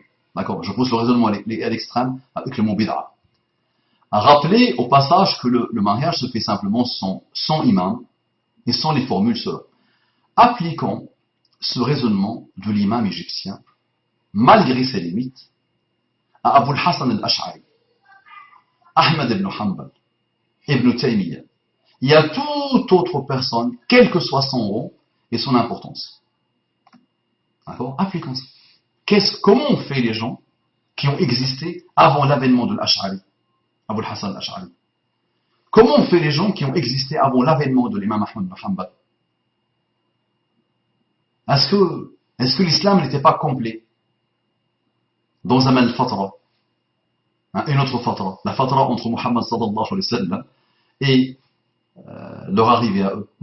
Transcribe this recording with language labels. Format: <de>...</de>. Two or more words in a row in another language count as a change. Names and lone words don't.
<fr>D'accord, je pousse le raisonnement à l'extrême avec le mot bid'a. À rappeler au passage que le mariage se fait simplement sans imam et sans les formules selon. Appliquons ce raisonnement de l'imam égyptien, malgré ses limites, à Abu al-Hassan al-Ash'ari, Ahmad ibn Hanbal, Ibn Taymiyyah, et à toute autre personne, quel que soit son rang et son importance. D'accord? Appliquons ça. Comment ont fait les gens qui ont existé avant l'avènement de l'Ash'ari, Abu al-Hassan al-Ash'ari? Comment ont fait les gens qui ont existé avant l'avènement de l'imam Ahmad ibn Hanbal? Est-ce que l'islam n'était pas complet dans un al-Fatra, une autre Fatra, la Fatra entre Muhammad</fr> <ar>صلى الله عليه وسلم</ar> <fr>et leur arrivée à eux.</fr>